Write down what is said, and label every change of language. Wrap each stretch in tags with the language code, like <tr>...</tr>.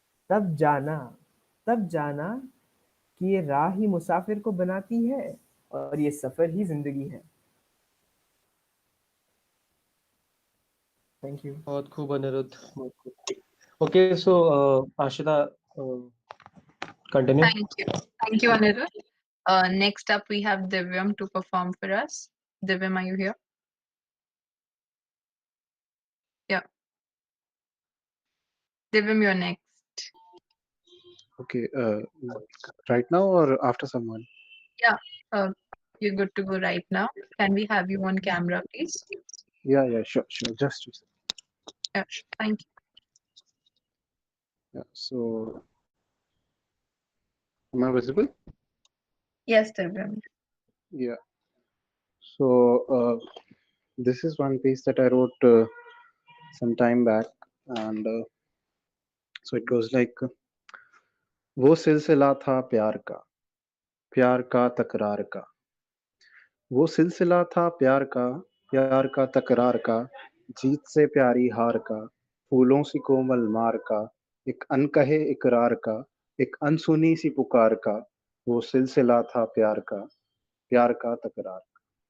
<hi>तब जाना, तब जाना कि ये राह ही मुसाफिर को बनाती है और ये सफर ही जिंदगी है।</hi> <en>Thank you.</en> <hi>बहुत खूब अनिरुद्ध, बहुत खूब।</hi> <en>okay, so</en> <hi>Ashita,</hi> <en>continue. Thank you, Anirudh. Next up, we have Divyam to perform for us. Divyam, are you here? Yeah. Divyam, you're next. Okay, right now or after someone? Yeah, you're good to go right now. Can we have you on camera, please? Yeah, sure. Just a second. Yeah, thank you. Yeah, so am I visible? Yes, Divyam. Yeah. So this is one piece that I wrote some time back, and so it goes like,</en> <hi>वो सिलसिला था प्यार का तकरार का। वो सिलसिला था प्यार का तकरार का, जीत से प्यारी हार का, फूलों सी कोमल मार का, एक अनकहे इकरार का, एक अनसुनी सी पुकार का। वो सिलसिला था प्यार का तकरार का।</hi>